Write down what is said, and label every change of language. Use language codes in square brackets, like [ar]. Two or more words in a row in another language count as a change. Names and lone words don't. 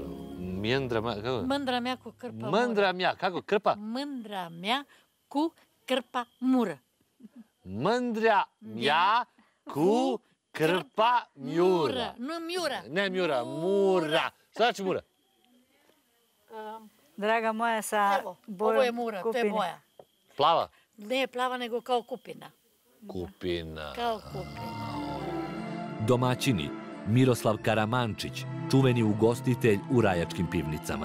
[sr] Kako? [ro] Mândra mea cu cârpa mură. Mândra mea, [sr] kako? Krpa? [ro] Mândra mea cu cârpa mură. Mândra mea cu krpa mjura. Nu mjura. [sr] Ne mjura, mura. Šta znači mura? Draga moja, sa Evo, bojom ovo je mura, to je kupine. boja. Plava? Ne plava, nego kao kupina. Kupina. Kao kupina. Domaćini Miroslav Karamančić, čuveni ugostitelj u rajačkim pivnicama.